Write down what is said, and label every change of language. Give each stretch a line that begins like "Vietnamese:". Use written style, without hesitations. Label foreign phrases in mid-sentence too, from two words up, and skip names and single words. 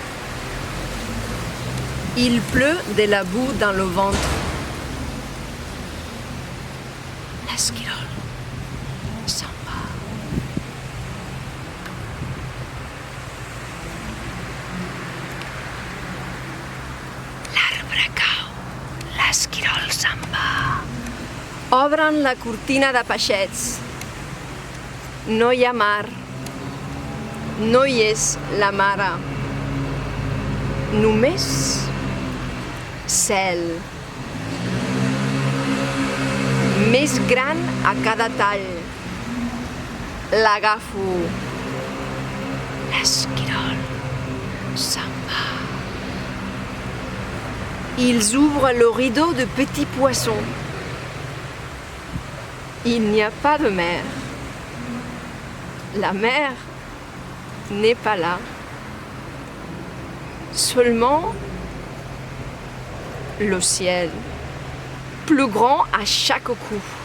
French: Il pleut de la boue dans le ventre. L'esquirol s'en va.
Catalan: L'arbre cau, l'esquirol se'n va. Obren la cortina de peixets. No hi ha mar. No hi és la mare. només cel. Més gran a cada tall.
French: L'agafo. L'esquirol s'en va. Ils ouvrent le rideau de petits poissons. Il n'y a pas de mer. La mer n'est pas là. Seulement le ciel, plus grand à chaque coup.